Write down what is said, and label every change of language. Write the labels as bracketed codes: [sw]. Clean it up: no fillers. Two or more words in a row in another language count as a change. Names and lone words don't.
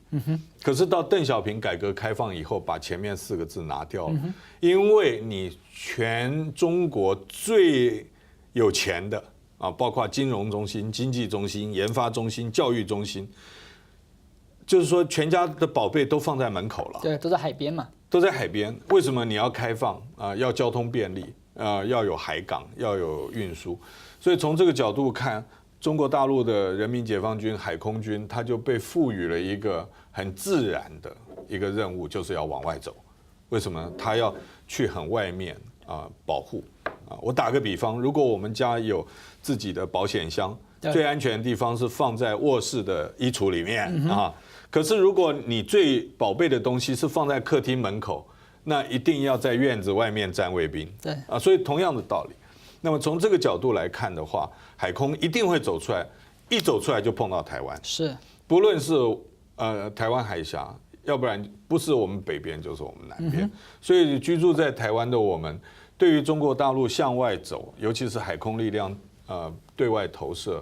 [zh] 可是到鄧小平改革開放以後，把前面4個字拿掉了，因為你全中國最有錢的啊，包括金融中心、經濟中心、研發中心、教育中心，就是說全家的寶貝都放在門口了。對，都在海邊嘛。都在海邊，為什麼你要開放啊？要交通便利，要有海港，要有運輸。所以從這個角度看，中國大陸的人民解放軍海空軍，它就被賦予了一個很自然的一個任務，就是要往外走。為什麼？它要去很外面保護。我打個比方，如果我們家有自己的保險箱，最安全的地方是放在臥室的衣櫥裡面啊。可是如果你最寶貝的東西是放在客廳門口，那一定要在院子外面站衛兵。對啊，所以同樣的道理。那麼從這個角度來看的話，海空一定會走出來，一走出來就碰到台灣。是，不論是台灣海峽，要不然不是我們北邊就是我們南邊。所以居住在台灣的我們，對於中國大陸向外走，尤其是海空力量對外投射。